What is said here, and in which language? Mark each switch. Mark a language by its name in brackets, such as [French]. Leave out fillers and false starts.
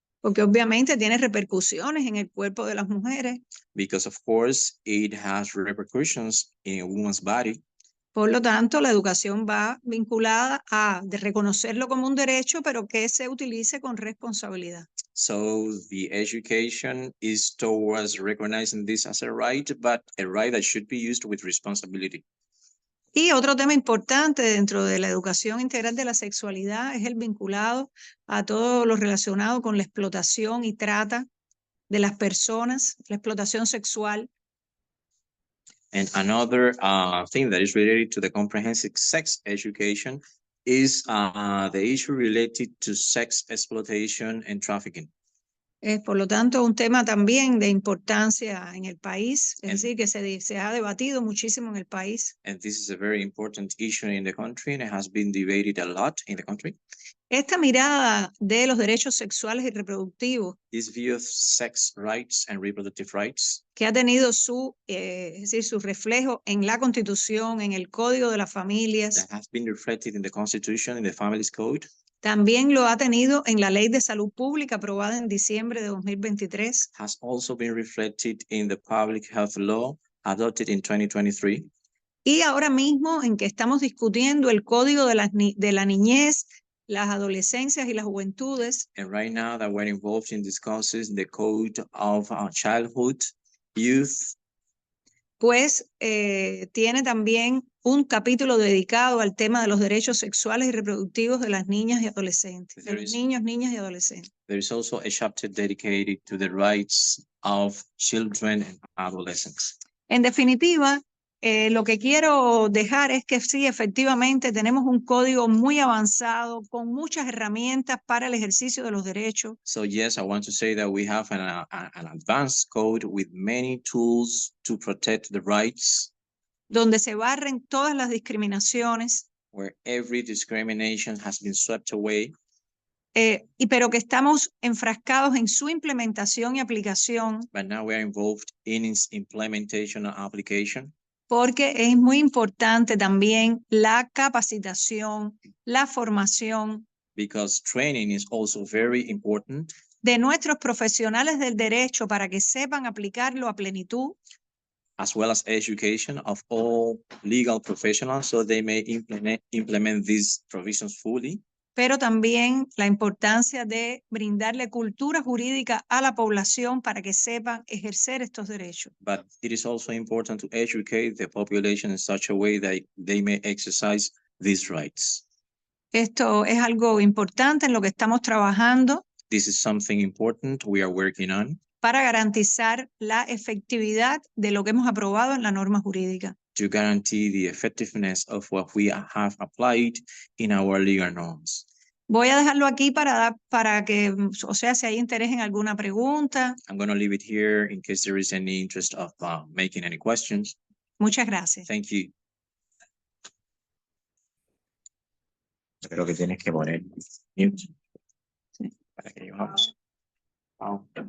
[Spanish] Porque obviamente tiene repercusiones en el cuerpo de las mujeres. [English] Because of course it has repercussions in a woman's body. [Spanish] Por lo tanto, la educación va vinculada a reconocerlo como un derecho, pero que se utilice con responsabilidad. [English] So the education is towards recognizing this as a right, but a right that should be used with responsibility. [Spanish] Y otro tema importante dentro de la educación integral de la sexualidad es el vinculado a todo lo relacionado con la explotación y trata de las personas, la explotación sexual. [English] And another thing that is related to the comprehensive sex education is the issue related to sex exploitation and trafficking. [Spanish] Es, por lo tanto, un tema también de importancia en el país, es [English] And- [Spanish] decir, que se ha debatido muchísimo en el país. [English] And this is a very important issue in the country, and it has been debated a lot in the country. [Spanish] Esta mirada de los derechos sexuales y reproductivos, [English] This view of sex rights and reproductive rights, [Spanish] que ha tenido es decir, su reflejo en la Constitución, en el Código de las Familias, [English] that has been reflected in the Constitution, in the Families Code, [Spanish] también lo ha tenido en la Ley de Salud Pública aprobada en diciembre de 2023, [English] has also been reflected in the Public Health Law adopted in 2023. [Spanish] y ahora mismo en que estamos discutiendo el Código de la Niñez, las adolescencias y las juventudes, [English] And right now that we're involved in discussing the Code of Childhood, Youth, [Spanish] pues tiene también un capítulo dedicado al tema de los derechos sexuales y reproductivos de las niñas y adolescentes, de los niños, niñas y adolescentes. [English] there is also a chapter dedicated to the rights of children and adolescents. [Spanish] En definitiva, lo que quiero dejar es que sí, efectivamente, tenemos un código muy avanzado con muchas herramientas para el ejercicio de los derechos. [English] So yes, I want to say that we have an advanced code with many tools to protect the rights, [Spanish] donde se barren todas las discriminaciones, [English] where every discrimination has been swept away, [Spanish] pero que estamos enfrascados en su implementación y aplicación, [English] but now we are involved in its implementation and application, [Spanish] porque es muy importante también la capacitación, la formación [English] because training is also very important [Spanish] de nuestros profesionales del derecho para que sepan aplicarlo a plenitud, [English] as well as education of all legal professionals so they may implement these provisions fully, [Spanish] pero también la importancia de brindarle cultura jurídica a la población para que sepan ejercer estos derechos. [English] but it is also important to educate the population in such a way that they may exercise these rights. [Spanish] Esto es algo importante en lo que estamos trabajando [English] This is something important we are working on [Spanish] para garantizar la efectividad de lo que hemos aprobado en la norma jurídica. [English] to guarantee the effectiveness of what we have applied in our legal norms. [Spanish] Voy a dejarlo aquí para que, o sea, si hay interés en alguna pregunta. [English] I'm going to leave it here in case there is any interest of making any questions. [Spanish] Muchas gracias. [English] Thank you. [Spanish] Creo que tienes que poner mute. Sí. Para que llevamos. Wow.